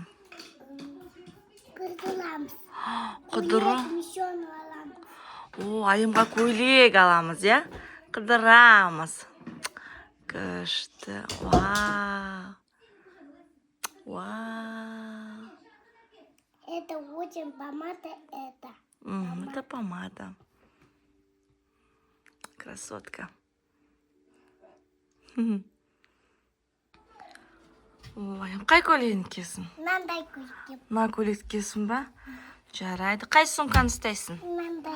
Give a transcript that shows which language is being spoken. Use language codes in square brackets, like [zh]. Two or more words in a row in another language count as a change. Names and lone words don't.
[kk] Қыдырамыз. Қыдыру? Мишон аламыз. О, айымға көйлек аламыз, я? Қыдырамыз. Күшті. Вау. Вау. [ru] Это очень помада, это. Это помада. Красотка. [kk] Ой, қай көйлегін киесің? Мынандай көйлек. Мына көйлек киесің ба? Жарайды. Қай сумканы ұстайсың? Мынандай.